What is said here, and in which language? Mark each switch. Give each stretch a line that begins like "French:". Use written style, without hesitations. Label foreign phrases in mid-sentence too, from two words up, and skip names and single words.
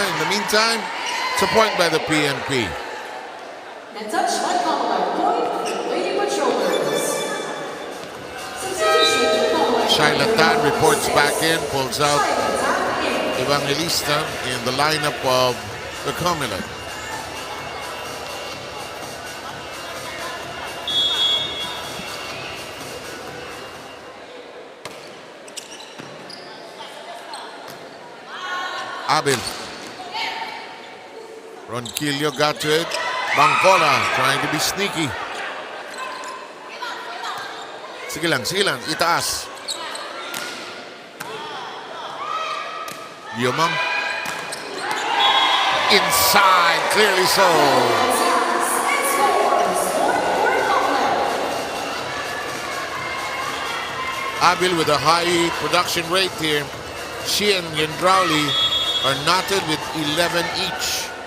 English: In the meantime, it's a point by the PNP. And touch by COMELEC. Point, Lady Patrollers. Substitution to COMELEC. Shaila Tan reports back in, pulls out Evangelista in the lineup of the COMELEC. Abil. Ronquillo got to it. Bangkola trying to be sneaky.
Filipino: Sige lang, itaas.
English: Yumang. Inside, clearly so. Abil with a high production rate here. She and Yendrauli are knotted with 11 each.